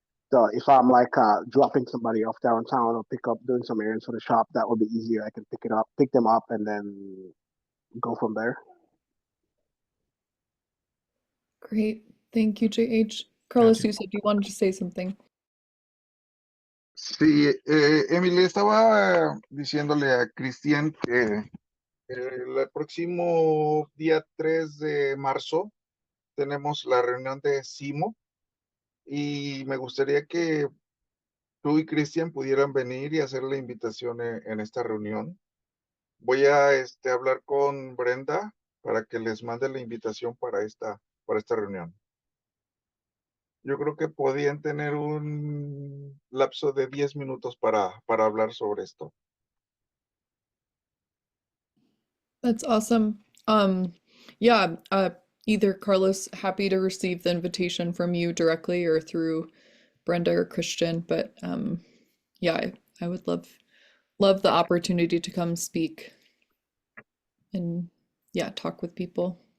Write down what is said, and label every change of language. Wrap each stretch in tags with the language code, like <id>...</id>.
<en>So if I'm like dropping somebody off downtown or doing some errands for the shop, that would be easier. I can pick them up, and then go from there. Great. Thank you, JH. Carlos, you said you wanted to say something.</en> <es>Sí, Emily, estaba diciéndole a Cristian que el próximo día 3 de marzo tenemos la reunión de CIMO y me gustaría que tú y Cristian pudieran venir y hacer la invitación en esta reunión. Voy a hablar con Brenda para que les mande la invitación para esta reunión. Yo creo que podían tener un lapso de 10 minutos para hablar sobre esto.</es> <en>That's awesome. Yeah, either Carlos, happy to receive the invitation from you directly or through Brenda or Christian, but yeah, I would love the opportunity to come speak and yeah, talk with people.</en>